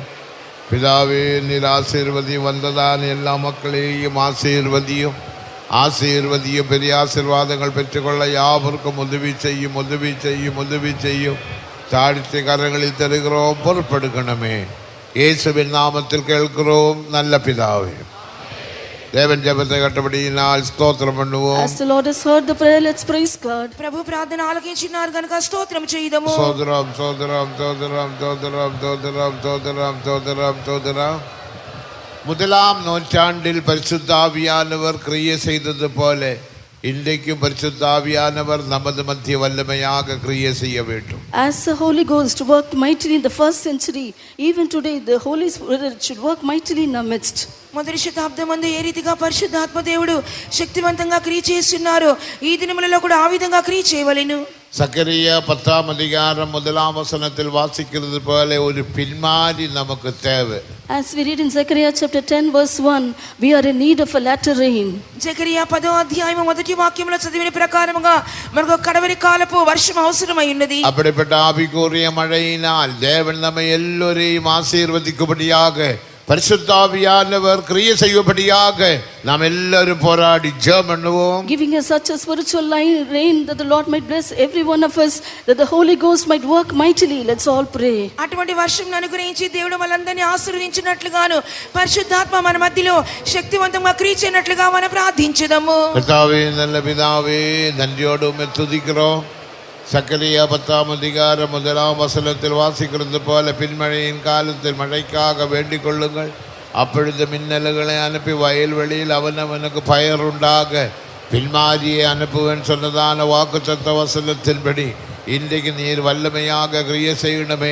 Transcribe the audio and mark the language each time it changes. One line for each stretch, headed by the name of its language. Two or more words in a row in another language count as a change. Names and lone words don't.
Tamil: பிதாவே, நீர் ஆசீர்வதியும், வந்ததான் எல்லா மக்களையும் ஆசீர்வதியும், ஆசீர்வதியும். பெரிய ஆசீர்வாதங்கள் பெற்றுக்கொள்ள யாவருக்கும் உதவி செய்யும், உதவி செய்யும், உதவி செய்யும். தாழ்த்தி கரங்களில் தருகிறோம், பொறுப்பெடுக்கணுமே. இயேசுவின் நாமத்தில் கேட்கிறோம் நல்ல பிதாவே. தேவன் ஜெபத்தை கட்டபடியினால் ஸ்தோத்திரம் பண்ணுவோம்.
English: As the Lord has heard the prayer, let's praise God.
Telugu: ప్రభు ప్రార్థన ఆలకించినారు గనుక స్తోత్రం చేయుదము.
Tamil: சோதரம் சோதரம் சோதரம் சோதரம் சோதரம் சோதரம் சோதரம் சோதரம். முதலாம் நூற்றாண்டில் பரிசுத்த ஆவியானவர் கிரியை செய்தது போல இன்றைக்கும் பரிசுத்த ஆவியானவர் நமது மத்திய வல்லமையாக கிரியை செய்ய வேண்டும்.
English: As the Holy Ghost worked mightily in the first century, even today the Holy Spirit should work mightily in our midst.
Telugu: మొదటి శతాబ్దమందు ఏ రీతిగా పరిశుద్ధాత్మ దేవుడు శక్తివంతంగా క్రియ చేస్తున్నారు, ఈ దినములలో కూడా ఆ విధంగా క్రియ చేయవలెను.
Tamil: சக்கரியா 10ஆம் அதிகாரம் 1ஆம் வசனத்தில் வாசிக்கிறது போல ஒரு பின்மாறி நமக்கு தேவை.
English: As we read in Zechariah chapter 10 verse 1, we are in need of a latter rain.
Telugu: జకరియా 10వ అధ్యాయం మొదటి వాక్యంలో చదివిన ప్రకారముగా మనకు కడవరి కాలపు వర్షం అవసరమై ఉన్నది.
Tamil: அப்படிப்பட்ட ஆவிக்குரிய மழையினால் தேவன் நம்மை எல்லோரையும் ஆசீர்வதிக்கும்படியாக பரிசுத்த ஆவியானவர் கிரியை செய்யும்படியாக நாம் எல்லாரும் போராடி ஜெபம் பண்ணுவோம்.
English: Giving us such a spiritual rain that the Lord might bless every one of us, that the Holy Ghost might work mightily. Let's all pray.
Telugu: అటువంటి వర్షం అనుగ్రహించి దేవుడు మనందరినీ ఆశీర్వదించినట్లుగాను పరిశుద్ధాత్మ మన మధ్యలో శక్తివంతంగా క్రియ చేయనట్లుగా మనం ప్రార్థించుదాము.
Tamil: பிதாவே, நல்ல பிதாவே, நன்றியோடு துதிக்கிறோம். சக்கரியா 10ஆம் அதிகாரம் 1ஆம் வசனத்தில் வாசிக்கிறது போல பின்மழையின் காலத்தில் மழைக்காக வேண்டிக் கொள்ளுங்கள். அப்பொழுது மின்னல்களை அனுப்பி வயல்வெளியில் அவனவனுக்கு பயர் உண்டாக பின்மாரியை அனுப்புவேன் சொன்னதான வாக்குத்தத்த வசனத்தின்படி இன்றைக்கு நீர் வல்லமையாக கிரியை செய்யணுமே.